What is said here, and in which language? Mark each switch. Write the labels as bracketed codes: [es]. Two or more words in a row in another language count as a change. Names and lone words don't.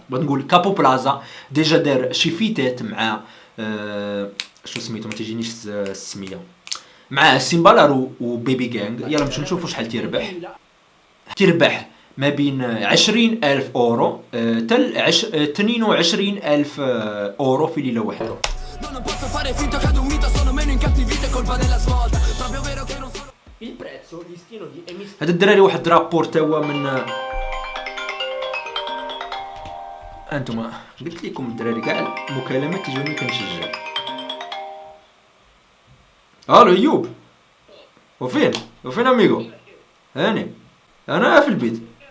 [ar] بغيت نقول كابو بلازا ديجا دار شي فيتات مع شو سميتو، ما تيجينيش السميه، مع سيمبالارو وبيبي غانغ. يلا نمشيو نشوفوا شحال تيربح ما بين 20,000 اورو تل 22,000 اورو في ليله واحده. [it] Il prezzo listino di emissione. [ar] هذا الدراري واحد رابور تا هو من انتما قلت لكم الدراري كاع المكالمات تجوني كنشجع. الو ايوب، وفين اميغو؟ هاني انا في البيت.